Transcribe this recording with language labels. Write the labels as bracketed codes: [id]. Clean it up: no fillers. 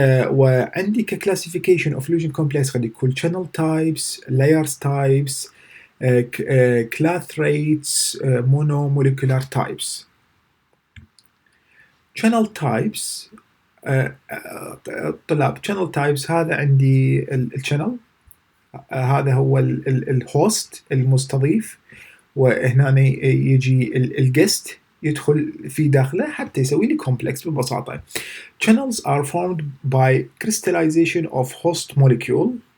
[en] وعندي كclassification of fusion complex [ar] قد يكون [en] channel types, layers types, class rates, monomolecular types. [ar] channel types طلاب channel types هذا عندي الchannel، هذا هو الهوست المستضيف، وهنا يجي الجست يدخل في داخله حتى يسوي لي كومبلكس ببساطة. [en] Channels are formed by crystallization of host molecule.